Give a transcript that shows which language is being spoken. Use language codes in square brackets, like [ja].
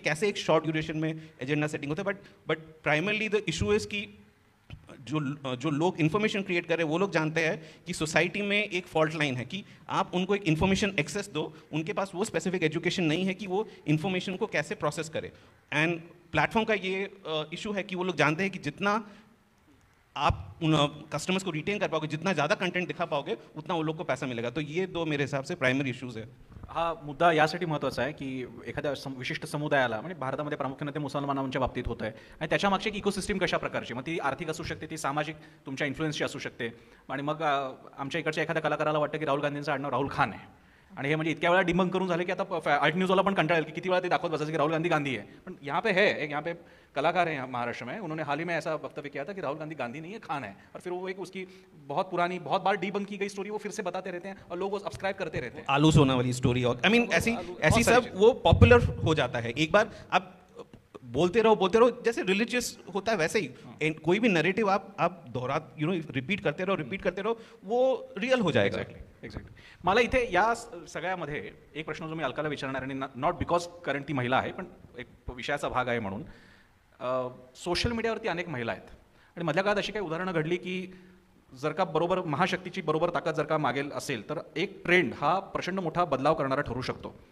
[hi] कैसे एक short duration में एजेंडा सेटिंग होता है, [en] but primarily the issue is [hi] कि जो लोग इन्फॉर्मेशन क्रिएट कर रहे हैं वो लोग जानते हैं कि सोसाइटी में एक फॉल्ट लाइन है कि आप उनको एक इन्फॉर्मेशन एक्सेस दो, उनके पास वो स्पेसिफिक एजुकेशन नहीं है कि वो इन्फॉर्मेशन को कैसे प्रोसेस करे। एंड प्लेटफॉर्म का ये इशू है कि वो लोग जानते हैं कि जितना आप उन कस्टमर्स को रिटेन कर पाओगे, जितना ज़्यादा कंटेंट दिखा पाओगे, उतना वो लोग को पैसा मिलेगा। तो ये दो मेरे हिसाब से प्राइमरी इश्यूज है। [mr] हा मुद्दा यासाठी महत्त्वाचा आहे की एखाद्या विशिष्ट समुदायाला, म्हणजे भारतामध्ये प्रामुख्याने ते मुसलमानांच्या बाबतीत होतं आहे, आणि त्याच्यामागची एक इकोसिस्टम कशा प्रकारची, मग ती आर्थिक असू शकते, ती सामाजिक तुमच्या इन्फ्लुएन्सची असू शकते, आणि मग आमच्या इकडच्या एखाद्या कलाकाराला वाटतं की राहुल गांधींचं आडनाव राहुल खान आहे, आणि हे म्हणजे इतक्या वेळा डिबंक करून झाले की आता अल्ट न्यूजवाला पण कंटाळेल की किती वेळा ते दाखवत बसायचं की [hi] राहुल गांधी गांधी है। पण यहाँ पे है एक, यहाँ पे कलाकार हैं महाराष्ट्र में, उन्होंने हाल ही में ऐसा वक्तव्य किया था कि राहुल गांधी गांधी नहीं है, खान है, और फिर वो एक उसकी बहुत पुरानी, बहुत बार डिबंक की गई स्टोरी वो फिर से बताते रहते हैं और लोग वो सब्सक्राइब करते रहते हैं। आलू सोना वाली स्टोरी, और आई मीन ऐसी सब वो पॉपुलर हो जाता है। एक बार आप बोलते रहो, जैसे रिलीजियस होता है वैसे ही कोई भी नरेटिव आप दोहरा रिपीट करते रहो, वो रियल हो जाएगा। [en] Exactly. [mr] मला इथे या सगळ्यामध्ये एक प्रश्न जो मी अलकाला विचारणार, आणि [en] not because [mr] कारण ती महिला आहे, पण एक विषयाचा भाग आहे म्हणून, सोशल मीडियावरती अनेक महिला आहेत, आणि मधल्या काळात अशी काही उदाहरणं घडली की जर का बरोबर महाशक्तीची बरोबर ताकद जर का मागेल असेल तर एक ट्रेंड हा प्रचंड मोठा बदलाव करणारा ठरू शकतो।